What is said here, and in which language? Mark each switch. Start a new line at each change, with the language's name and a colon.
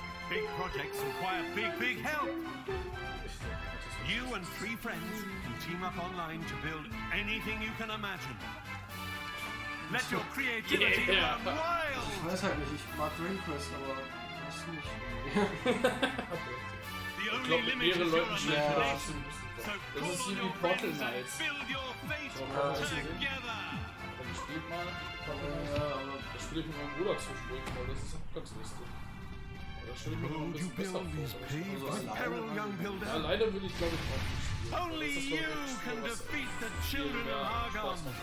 English: Big projects require big help. You and 3 friends can team up online to build anything you can imagine. Let your creativity run wild!
German: Ich weiß halt nicht, ich mag Dragon Quest, aber das nicht.
English: The only limit is your imagination.
German: So das ist wie Portal Knights. Dann spielt mal. Das spiele ich mit meinem Bruder zwischendurch, weil das ist auch ganz lustig.
English: You build these caves with peril, young builder.
German: Alleine will ich glaube ich auch nicht spielen.
English: Only you can defeat the children of Argon.